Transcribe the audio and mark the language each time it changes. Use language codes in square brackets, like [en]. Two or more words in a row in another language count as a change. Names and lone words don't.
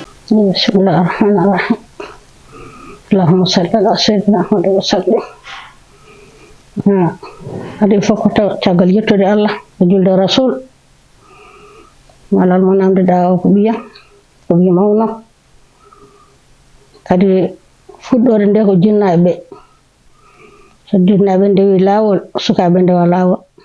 [ar] بسم الله الرحمن الرحيم اللهم صل على سيدنا محمد وسلم [ff] adi fof ko caggal yettude Allah e julde rasul malal mo namdiɗa o ko ɓiyam ko ɓi mawno kadi fuɗɗode nde ko jinnaɓe ɓe so jinnaɓe ndewi lawol sukaɓe ndewa lawol